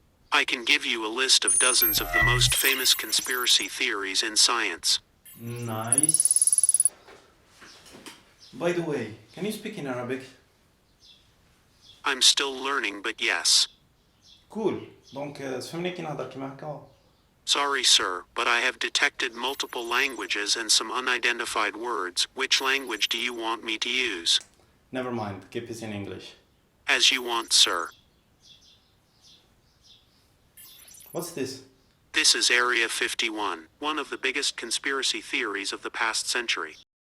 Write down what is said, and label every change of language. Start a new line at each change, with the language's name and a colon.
English: I can give you a list of dozens of the most famous conspiracy theories in science. Nice. By the way, can you speak in Arabic? I'm still learning, but yes. Cool.
Arabic: Donc, تفهمني كي نهضر كيما هكا.
English: Sorry, sir, but I have detected multiple languages and some unidentified words. Which language do you want me to use? Never mind, keep it in English. As you want, sir. What's this? This is Area 51, one of the biggest conspiracy theories of the past century.